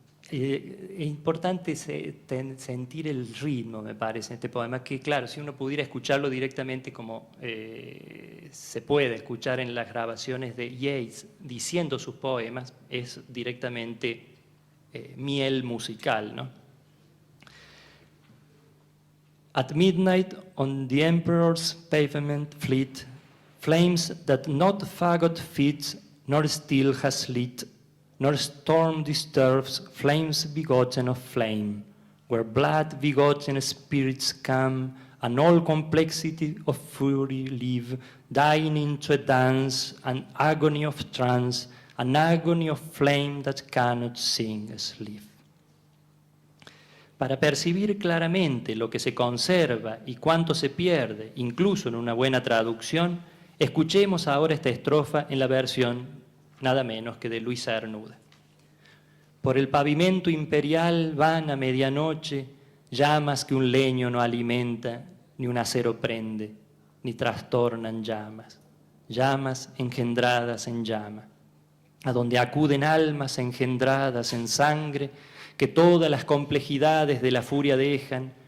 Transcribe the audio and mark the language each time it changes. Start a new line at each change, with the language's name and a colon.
Spanish: Es importante sentir el ritmo, me parece, en este poema, que claro, si uno pudiera escucharlo directamente como se puede escuchar en las grabaciones de Yeats diciendo sus poemas, es directamente miel musical, ¿no?
English: At midnight on the emperor's pavement fleet, flames that not fagot fits nor steel has lit, nor storm disturbs flames begotten of flame, where blood begotten spirits come, and all complexity of fury live, dying into a dance, an agony of trance, an agony of flame that cannot sing sleep.
Spanish: Para percibir claramente lo que se conserva y cuánto se pierde, incluso en una buena traducción, escuchemos ahora esta estrofa en la versión nada menos que de Luis Cernuda. Por el pavimento imperial van a medianoche llamas que un leño no alimenta, ni un acero prende, ni trastornan llamas, llamas engendradas en llama, a donde acuden almas engendradas en sangre, que todas las complejidades de la furia dejan,